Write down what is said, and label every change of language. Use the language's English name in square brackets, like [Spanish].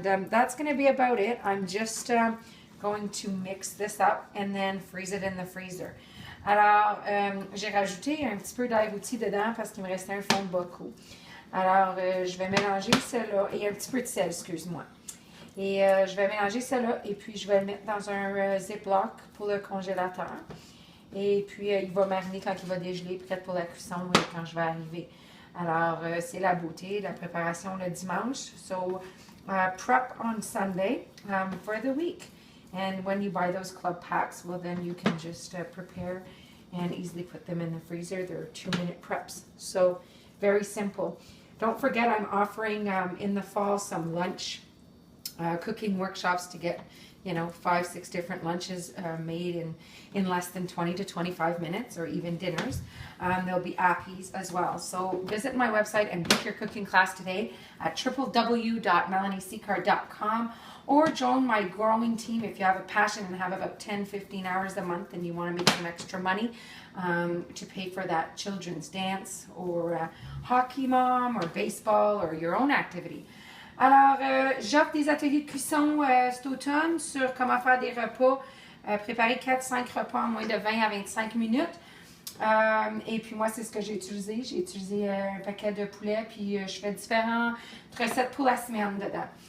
[English] That's going to be about it. I'm just going to mix this up and then freeze it in the freezer. [French] Alors, j'ai rajouté un petit peu d'ail rôti dedans parce qu'il me restait un fond de beaucoup. Alors, je vais mélanger cela et un petit peu de sel, excuse-moi. Et je vais mélanger cela et puis je vais le mettre dans un Ziploc pour le congélateur. Et puis, il va mariner quand il va dégeler, prêt pour la cuisson quand je vais arriver. Alors, c'est la beauté, la préparation le dimanche. [English] So, prep on Sunday for the week. And when you buy those club packs, well, then you can just prepare and easily put them in the freezer. They're 2-minute preps. So, very simple. Don't forget, I'm offering in the fall some lunch cooking workshops to get, 5-6 different lunches made in less than 20 to 25 minutes, or even dinners. There'll be appies as well. So visit my website and book your cooking class today at www.melanieccar.com, or join my growing team if you have a passion and have about 10-15 hours a month and you want to make some extra money to pay for that children's dance or hockey mom or baseball or your own activity. [French] Alors, j'offre des ateliers de cuisson cet automne sur comment faire des repas, préparer 4-5 repas en moins de 20 à 25 minutes. Et puis moi, c'est ce que j'ai utilisé. J'ai utilisé un paquet de poulet, puis je fais différentes recettes pour la semaine dedans.